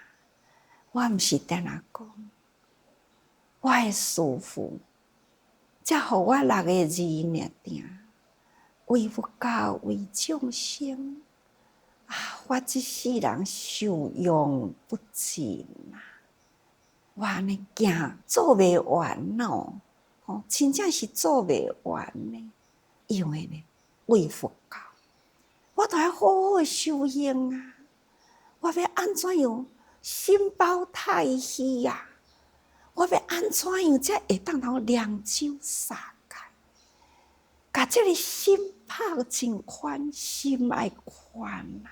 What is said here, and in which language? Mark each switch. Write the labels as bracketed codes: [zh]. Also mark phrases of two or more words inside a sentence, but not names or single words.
[nan] 我毋是定定讲，我诶师父，才互我6个字尔定，为佛教，为众生。我这世人受用不尽啊！我安尼行做袂完咯，真正是做袂完呢。因为呢，为佛教，我都要好好修行啊！我要安怎样心包太虚啊？我要安怎样才会当通两手撒开？把这个心泡真宽，心爱宽啊！